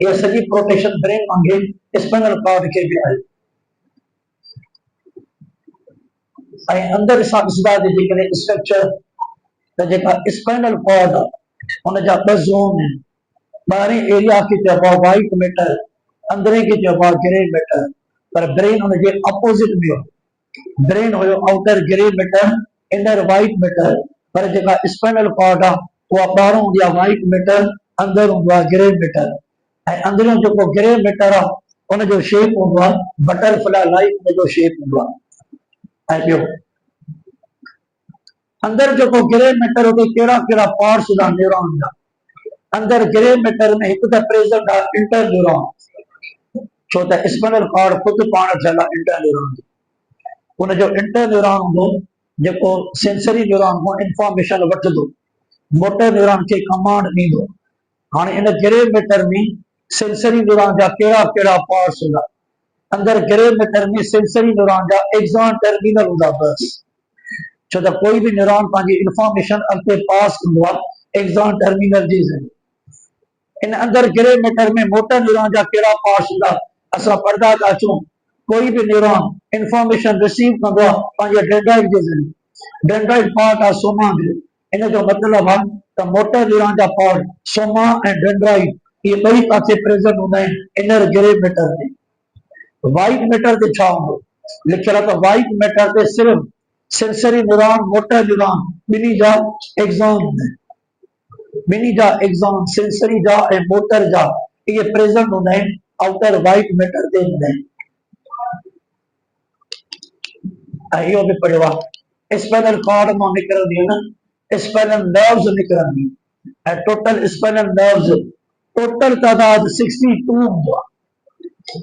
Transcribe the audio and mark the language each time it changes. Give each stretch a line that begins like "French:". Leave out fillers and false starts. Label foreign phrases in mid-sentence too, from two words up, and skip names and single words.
Sindhi: इहा सॼी प्रोटेक्शन ब्रेन वांगुरु
English: spinal cord
Sindhi: खे बि आहे। ऐं अंदरि असां ॾिसंदासीं जेकॾहिं स्ट्रक्चर त जेका
English: spinal cord
Sindhi: आहे हुन जा ॿ ज़ोन आहिनि। ॿाहिरीं एरिया खे चइबो आहे
English: white matter,
Sindhi: अंदरे खे चइबो आहे
English: grey matter.
Sindhi: पर ब्रेन हुनजे अपोजिट में हो, ब्रेन हुयो
English: outer grey matter, inner white matter.
Sindhi: पर जेका
English: spinal cord
Sindhi: आहे उहा ॿाहिरों हूंदी आहे
English: white matter,
Sindhi: अंदरि हूंदो आहे
English: grey matter.
Sindhi: ऐं अंदरियों जेको
English: grey matter
Sindhi: आहे हुनजो शेप हूंदो आहे
English: butterfly like,
Sindhi: हुनजो शेप हूंदो आहे। ऐं ॿियो अंदरि जेको
English: grey matter
Sindhi: हुते कहिड़ा कहिड़ा पार्ट्स हूंदा न्यूरॉन जा?
Hindi: अंदर
English: grey matter
Hindi: में एक तो प्रेजेंट है
English: inter neuron,
Sindhi: छो त
English: spinal cord
Sindhi: खुद पाण ठहियल आहे
English: inter neuron
Sindhi: जो। उन जो
English: inter neuron
Sindhi: हूंदो जेको
English: sensory neuron
Sindhi: को इंफॉर्मेशन वठंदो,
English: motor neuron
Sindhi: खे कमांड ॾींदो। हाणे इन
English: grey matter
Sindhi: में
English: sensory neuron
Sindhi: जा कहिड़ा कहिड़ा पार्ट्स हूंदा? अंदर
English: grey matter
Sindhi: में
English: sensory neuron
Sindhi: जा
English: axon terminal
Sindhi: हूंदा बस, छो त
Hindi: कोई भी
Sindhi: न्यूरॉन पंहिंजी इंफॉर्मेशन अॻिते पास कंदो आहे
English: axon terminal
Sindhi: जी ज़रिए। इन अंदर
English: grey matter
Sindhi: में
English: motor neuron
Sindhi: जा कहिड़ा पार्ट्स हूंदा? असां पढ़ंदा था अचूं,
Hindi: कोई भी
Sindhi: न्यूरॉन इंफॉर्मेशन रिसीव कंदो आहे पंहिंजे डेंड्राइट जे ज़रिए। डेंड्राइट पार्ट आहे सोमा जो, इन जो मतिलबु आहे त
English: motor neuron
Sindhi: जा पार्ट सोमा ऐं डेंड्राइट इहे ॿई पासे प्रेजेंट हूंदा आहिनि
English: inner grey matter
Sindhi: में।
English: white matter
Sindhi: ते छा हूंदो? लिखियल आहे त
English: white matter
Sindhi: ते सिर्फ़
English: sensory neuron, motor neuron
Sindhi: ॿिन्ही जा एक्सॉन हूंदा आहिनि। ॿिन्ही जा एक्सॉन सेंसरी जा ऐं मोटर जा इहे प्रेजेंट हूंदा आहिनि
English: outer white matter
Sindhi: ते हूंदा आहिनि। ऐं इहो बि पढ़ियो आहे
English: spinal cord
Sindhi: मां निकिरंदियूं आहिनि
English: spinal nerves
Sindhi: निकिरंदियूं ऐं
English: total spinal nerves
Sindhi: टोटल तादाद 62 हूंदो आहे।